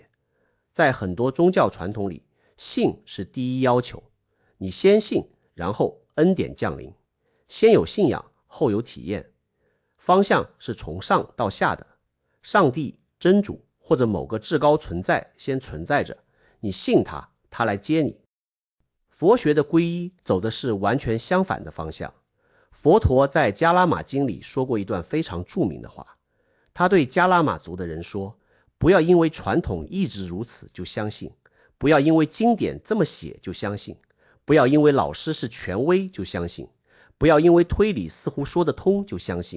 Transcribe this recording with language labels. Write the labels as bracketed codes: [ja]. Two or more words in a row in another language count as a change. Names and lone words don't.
[zh] 在很多宗教傳統裡，信是第一要求，你先信，然後恩典降臨，先有信仰後有體驗。方向是從上到下的，上帝、真主或者某個至高存在先存在着，你信他，他來接你。佛學的皈依走的是完全相反的方向。佛陀在迦拉瑪經裡說過一段非常著名的話，他對迦拉瑪族的人說，不要因為傳統一直如此就相信，不要因為經典這麼寫就相信，不要因為老師是權威就相信，不要因為推理似乎說得通就相信。